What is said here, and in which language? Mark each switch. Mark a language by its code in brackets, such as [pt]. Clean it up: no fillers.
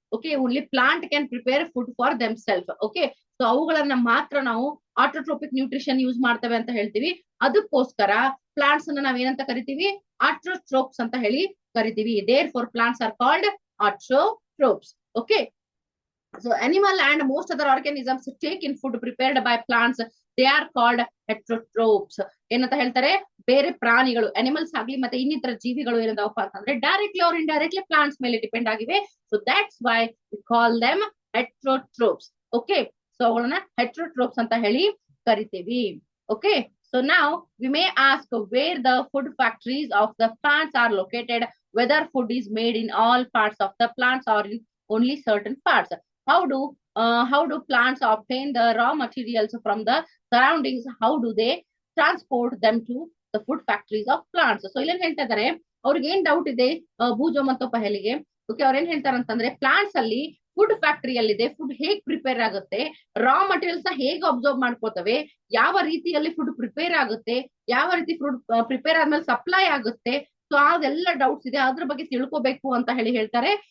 [en] Okay, only plant can prepare food for themself. Okay, so [kn] ಅವುಗಳನ್ನ ಮಾತ್ರ ನಾವು ಆಟ್ರೋಟ್ರೋಪಿಕ್ nutrition use ಮಾಡ್ತೇವೆ ಅಂತ ಹೇಳ್ತೀವಿ. ಅದಕ್ಕೋಸ್ಕರ ಪ್ಲಾಂಟ್ಸ್ ಅನ್ನ ನಾವೇನಂತ ಕರಿತೀವಿ, ಆಟ್ರೋಟ್ರೋಪ್ಸ್ ಅಂತ ಹೇಳಿ ಕರಿತೀವಿ. [en] Therefore plants are called autotrophs. Okay, so animal and most other organisms take in food prepared by plants. They are called heterotrophs. [kn] ಏನಂತ ಹೇಳ್ತಾರೆ, ಬೇರೆ ಪ್ರಾಣಿಗಳು, ಅನಿಮಲ್ಸ್ ಆಗ್ಲಿ ಮತ್ತೆ ಇನ್ನಿತರ ಜೀವಿಗಳು ಏನಂತಪ್ಪ ಅಂತಂದ್ರೆ ಡೈರೆಕ್ಟ್ಲಿ ಆರ್ ಇಂಡೈರೆಕ್ಟ್ಲಿ ಪ್ಲಾಂಟ್ಸ್ ಮೇಲೆ ಡಿಪೆಂಡ್ ಆಗಿವೆ. [en] So that's why we call them heterotrophs. [kn] Okay, so ಅವುಗಳನ್ನ ಹೆಟ್ರೋಟ್ರೋಪ್ಸ್ ಅಂತ ಹೇಳಿ ಕರಿತೀವಿ. [en] Okay, so now we may ask where the food factories of the plants are located, whether food is made in all parts of the plants or only certain parts. How do plants obtain the raw materials from the surroundings? How do they transport them to the food factories of plants? [kn] So ಇಲ್ಲೇನ್ ಹೇಳ್ತಾ ಇದಾರೆ, ಅವ್ರಿಗೆ ಏನ್ doubt ಇದೆ ಭೂಜೋ ಮತ್ತು ಪಹಲಿಗೆ. Okay, ಅವ್ರ ಏನ್ ಹೇಳ್ತಾರೆ ಅಂತಂದ್ರೆ, ಪ್ಲಾಂಟ್ಸ್ ಅಲ್ಲಿ ಫುಡ್ ಫ್ಯಾಕ್ಟರಿಯಲ್ಲಿದೆ, ಫುಡ್ ಹೇಗ್ ಪ್ರಿಪೇರ್ ಆಗುತ್ತೆ, ರಾ ಮಟೀರಿಯಲ್ಸ್ ನ ಹೇಗೆ ಅಬ್ಸರ್ವ್ ಮಾಡ್ಕೋತವೆ, ಯಾವ ರೀತಿಯಲ್ಲಿ ಫುಡ್ ಪ್ರಿಪೇರ್ ಆಗುತ್ತೆ, ಯಾವ ರೀತಿ ಫುಡ್ ಪ್ರಿಪೇರ್ ಆದ್ಮೇಲೆ ಸಪ್ಲೈ ಆಗುತ್ತೆ, ಸೊ ಅದೆಲ್ಲ ಡೌಟ್ಸ್ ಇದೆ, ಅದ್ರ ಬಗ್ಗೆ ತಿಳ್ಕೋಬೇಕು ಅಂತ ಹೇಳಿ ಹೇಳ್ತಾರೆ.